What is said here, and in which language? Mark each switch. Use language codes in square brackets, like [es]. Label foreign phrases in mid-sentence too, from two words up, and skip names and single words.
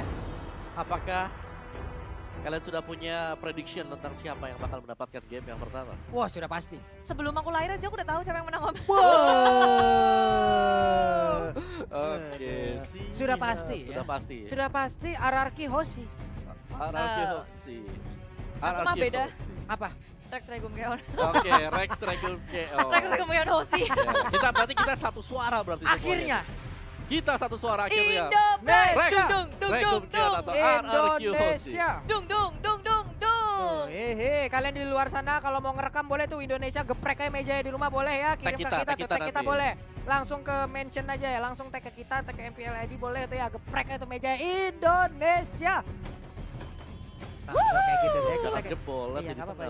[id] Apakah kalian sudah punya prediction tentang siapa yang bakal mendapatkan game yang pertama? Wah, sudah pasti. Sebelum aku lahir aja aku udah tahu siapa yang menang. Wow. Oke, Sudah pasti ya. Sudah pasti. Sudah pasti RRQ Hoshi. RRQ Hoshi. Aku mah beda. Apa? Rex Regum Keon. Oke, Rex Regum Keon. Rex Regum Keon Hoshi. Ya, kita satu suara berarti Akhirnya. semuanya. Kita satu suara akhirnya. Indonesia. Rex Dung dung Regum dung Keon dung. atau RRQ Hoshi. Indonesia. Dung dung dung dung dung. Hehe, kalian di luar sana kalau mau ngerekam boleh tuh Indonesia geprek aja meja di rumah boleh ya, kirim ke kita, tag kita tag kita nanti. boleh. Langsung ke mention aja ya, langsung tag ke kita, tag ke MPL ID boleh tuh ya, geprek aja tuh meja Indonesia. Nah, kayak gitu deh, Jangan geprek. jebol. Iya, nggak apa-apa,